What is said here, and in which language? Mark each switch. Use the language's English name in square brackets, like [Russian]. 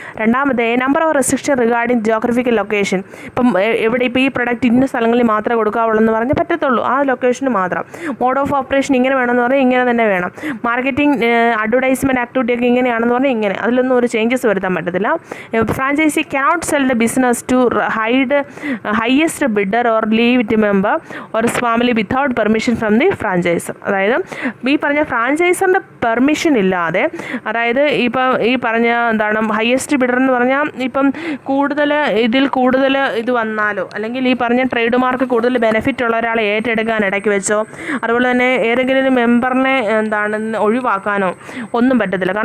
[Malayalam] രണ്ടാമത് [English] A number of restriction regarding geographical location. [Malayalam] ഇപ്പം എവിടെ ഇപ്പോൾ ഈ പ്രൊഡക്റ്റ് ഇന്ന സ്ഥലങ്ങളിൽ മാത്രമേ കൊടുക്കാവുള്ളൂ എന്ന് പറഞ്ഞാൽ പറ്റത്തുള്ളൂ, ആ ലൊക്കേഷന് മാത്രം. മോഡ് ഓഫ് ഓപ്പറേഷൻ ഇങ്ങനെ വേണമെന്ന് പറഞ്ഞാൽ ഇങ്ങനെ തന്നെ വേണം. മാർക്കറ്റിംഗ് അഡ്വർടൈസ്മെൻറ്റ് ആക്ടിവിറ്റിയൊക്കെ ഇങ്ങനെയാണെന്ന് പറഞ്ഞാൽ ഇങ്ങനെ, അതിലൊന്നും ഒരു ചേഞ്ചസ് വരുത്താൻ പറ്റത്തില്ല. [English] Franchisee cannot sell the business to highest bidder or leave it member or his family without permission from the franchisor. [Malayalam] അതായത് ഈ പറഞ്ഞ ഫ്രാഞ്ചൈസറിൻ്റെ പെർമിഷൻ ഇല്ലാതെ, അതായത് ഇപ്പം ഈ പറഞ്ഞ എന്താണ് ഹയസ്റ്റ് ബിഡർ എന്ന് പറഞ്ഞാൽ ഇപ്പം ഇതിൽ കൂടുതൽ ഇത് വന്നാലോ, അല്ലെങ്കിൽ ഈ പറഞ്ഞ ട്രേഡ് മാർക്ക് കൂടുതൽ ബെനിഫിറ്റ് ഉള്ള ഒരാളെ ഏറ്റെടുക്കാൻ ഇടയ്ക്ക് വെച്ചോ, അതുപോലെ തന്നെ ഏതെങ്കിലും ഒരു മെമ്പറിനെ ഒഴിവാക്കാനോ ഒന്നും പറ്റത്തില്ല.